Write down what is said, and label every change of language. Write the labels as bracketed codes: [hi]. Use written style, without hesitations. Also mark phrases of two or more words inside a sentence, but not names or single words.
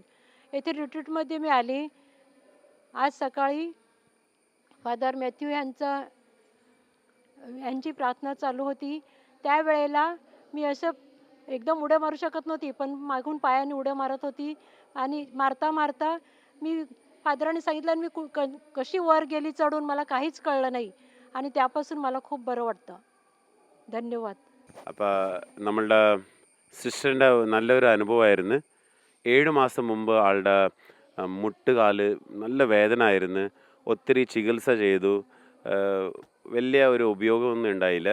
[mr] येथे रिट्रीटमध्ये मी आले. आज सकाळी फादर मॅथ्यू यांची प्रार्थना चालू होती. त्यावेळेला मी असं एकदम उड्या मारू शकत नव्हती, पण मागून पायाने उड्या मारत होती आणि मारता मारता मी फादरांनी सांगितलं आणि मी कशी वर गेली चढून मला काहीच कळलं नाही आणि त्यापासून मला खूप बरं वाटतं. ധന്യവാദ്. [ml] അപ്പോൾ നമ്മളുടെ സിസ്റ്ററിൻ്റെ നല്ലൊരു അനുഭവമായിരുന്നു. 7 മാസം മുമ്പ് ആളുടെ മുട്ടുകാല് നല്ല വേദന ആയിരുന്നു. ഒത്തിരി ചികിത്സ ചെയ്തു. വലിയ ഒരു ഉപയോഗമൊന്നും ഉണ്ടായില്ല.